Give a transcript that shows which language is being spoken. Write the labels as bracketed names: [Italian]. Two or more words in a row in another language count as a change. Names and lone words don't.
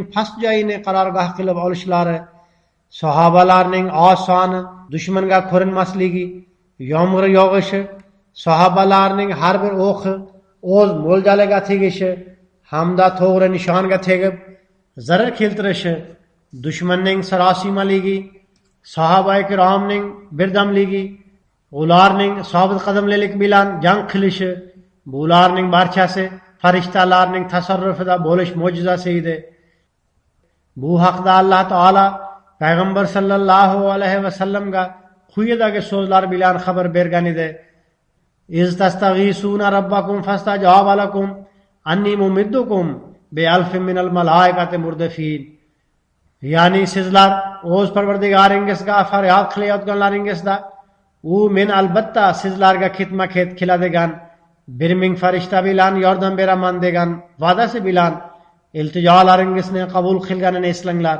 [Uzbek] past joyini qarorgoh qilib olishlari, sahobalarning oz soni dushmanga ko'rinmasligi, yomg'ir yog'ishi, sahobalarning har bir o'qi o'z mo'ljaliga tegishi hamda to'g'ri nishonga tegib zarar keltirishi, dushmanning sarosimaligi, sahoba-i kiromning birdamligi, ularning sobit qadamlilik bilan jang qilishi, bularning barchasi farishtalarning tasarrufida bo'lish mo'jizasi edi. Bu haqda Alloh taolo payg'ambar [Arabic] صلى الله عليه [Uzbek] vasallamga quyidagi so'zlar bilan xabar bergan edi: [Arabic] "إذ تستغيثون ربكم فاستجاب لكم أني ممدكم بألف من الملائكة مردفين." [Uzbek] Ya'ni sizlar o'z Parvardigoringizga faryod qilayotganlaringizda u men albatta sizlarga ketma-ket keladigan 1000 farishta bilan yordam beraman degan va'dasi bilan iltijolaringizni qabul qilganini eslanglar.